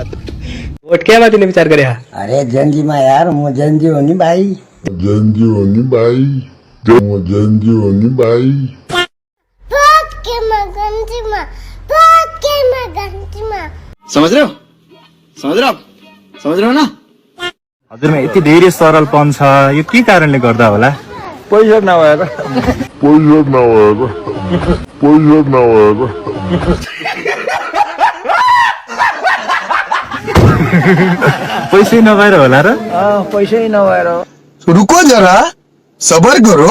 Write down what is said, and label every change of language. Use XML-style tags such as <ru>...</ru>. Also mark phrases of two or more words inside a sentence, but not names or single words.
<ne>भोट केमा दिने विचार गरे अरे जंजीमा यार म जंजी हो नि भाइ</ne> <hi>समझ रहे हो ना</hi> <ne>हजुरमा यति धेरै सरलपन छ यो के कारणले गर्दा होला? पैसा नभएर पैसै नभएर होला र? पैसै नभएर</ne> <hi>रुको जरा सबर करो</hi>